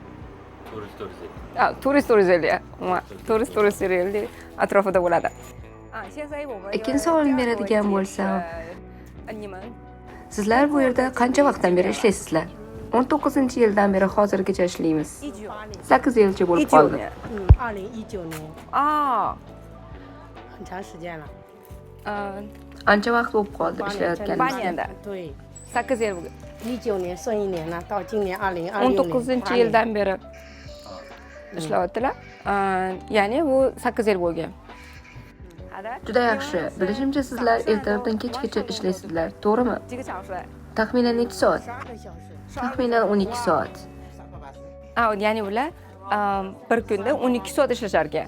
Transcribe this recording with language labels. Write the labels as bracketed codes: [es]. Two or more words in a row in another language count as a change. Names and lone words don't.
[uz] Turist 450 atrofida bo'ladi. Ikkinchi savolni beradigan bo'lsam, sizlar bu yerda qancha vaqtdan beri ishlaysizlar? 19-yildan beri hozirgacha ishlaymiz. 8 yilcha bo'lib qoldi. [zh] 2019 年。 很长时间了。 [uz] Ancha vaqt bo'lib qoldi ishlayotganimizga. [zh] 对。 [uz] 8 yil bo'ldi. [zh] 19 年顺一年了，到今年2026年。 [uz] 19-yildan beri ishlayaptilar. Ya'ni bu 8 yil bo'lgan. Juda yaxshi. Bilishimcha sizlar ertalabdan kechgacha ishlaysizlar, to'g'rimi? Taxminan necha soat? Taxminan 12 soat. Ya'ni ular bir kunda 12 soat ishlashar ekan.